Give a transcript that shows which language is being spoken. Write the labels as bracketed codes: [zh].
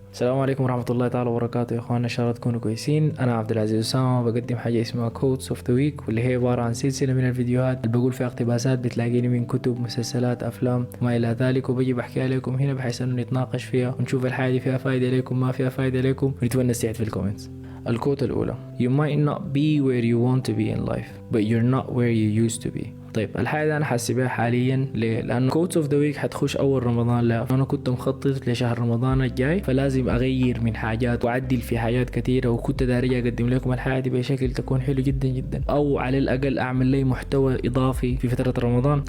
[ar] السلام عليكم ورحمة الله تعالى وبركاته يا اخوانا، ان شاء الله تكونوا كويسين. انا عبد العزيز اسامة بقدم حاجة اسمها [en] quotes of the week, [ar] واللي هي عبارة عن سلسلة من الفيديوهات اللي بقول فيها اقتباسات بتلاقيني من كتب، مسلسلات، افلام وما الى ذلك، وبجي بحكيها لكم هنا بحيث انه نتناقش فيها ونشوف الحاجة دي فيها فايدة لكم ما فيها فايدة لكم، ونتونس تحت في الكومنتس. الكوت الأولى: [en] You might not be where you want to be in life, but you're not where you used to be. [ar] طيب الحاجة دي أنا حاسس بيها حاليا ليه؟ لأنه [en] quotes of the week [ar] حتخش أول رمضان لا، أنا كنت مخطط لشهر رمضان الجاي، فلازم أغير من حاجات وأعدل في حاجات كثيرة، وكنت داري أقدم لكم الحاجة دي بشكل تكون حلو جدا جدا، أو على الأقل أعمل لي محتوى إضافي في فترة رمضان.